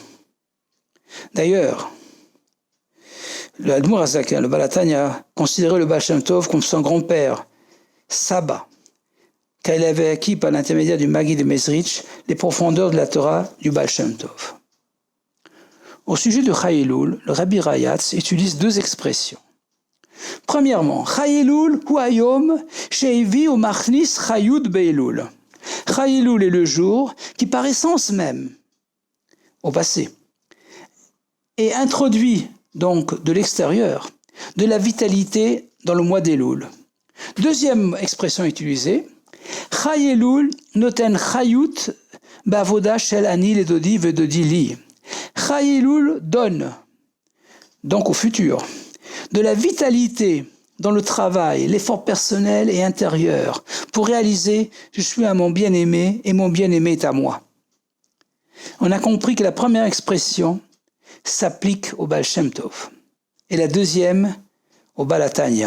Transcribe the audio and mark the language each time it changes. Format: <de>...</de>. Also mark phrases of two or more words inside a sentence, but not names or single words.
<fr>D'ailleurs, le Admour HaZaken, le Baal HaTanya, considérait le Baal Shem Tov comme son grand-père, Saba, car il avait acquis par l'intermédiaire du Maggid de Mezrich les profondeurs de la Torah du Baal Shem Tov. Au sujet de Chai Elul, le Rabbi Rayatz utilise deux expressions. Premièrement,</fr> <he>חי אלול הוא היום שמביא ומכניס חיות באלול.</he> <fr>Chai Elul est le jour qui, par essence même, au passé, est introduit donc de l'extérieur, de la vitalité dans le mois d'Elul. Deuxième expression utilisée,</fr> <he>חי אלול נותן חיות בעבודה של אני לדודי ודודי לי.</he> <fr>Chai Elul donne, donc au futur, de la vitalité dans le travail, l'effort personnel et intérieur pour réaliser « je suis à mon bien-aimé et mon bien-aimé est à moi ». On a compris que la première expression s'applique au Baal Shem Tov et la deuxième au Baal HaTanya.</fr>